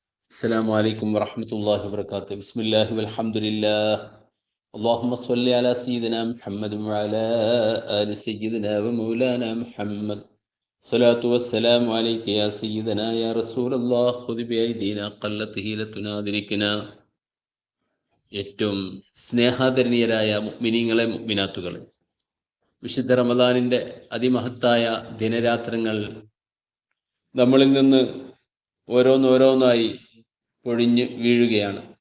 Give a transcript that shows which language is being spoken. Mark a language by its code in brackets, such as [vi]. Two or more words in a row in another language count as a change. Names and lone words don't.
[ar] السلام عليكم ورحمة الله وبركاته. بسم الله والحمد لله. اللهم صل على سيدنا محمد وعلى آل سيدنا ومولانا محمد. صلاة والسلام عليك يا سيدنا يا رسول الله. خذ بأيدينا قلت حيلتنا أدركنا. [ml] ഏറ്റവും സ്നേഹാദരണീയരായ മുഅ്മിനീങ്ങളെ മുഅ്മിനാത്തുകളെ, വിശുദ്ധ റമദാനിൻ്റെ അതിമഹത്തായ ദിനരാത്രങ്ങൾ നമ്മളിൽ നിന്ന് ഓരോന്നോരോന്നായി പൊഴിഞ്ഞ് വീഴുകയാണ്.